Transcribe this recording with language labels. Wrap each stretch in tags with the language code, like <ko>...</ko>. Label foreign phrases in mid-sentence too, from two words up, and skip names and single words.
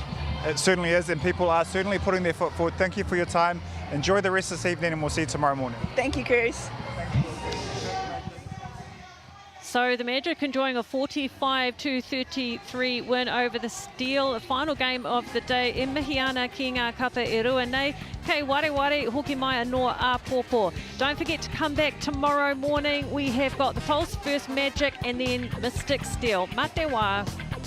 <en>It certainly is, and people are certainly putting their foot forward. Thank you for your time. Enjoy the rest of this evening, and we'll see you tomorrow morning. Thank you, Cruz. So the Magic enjoying a 45-33 win over the Steel. The final game of the day in</en> <mi>Mihiana ki ngā kapa e rua nei. Kei ware hoki mai anō a pōpō.</mi> <en>Don't forget to come back tomorrow morning. We have got the Pulse versus Magic and then Mystic Steel.</en> <mi>Mate wā.</mi>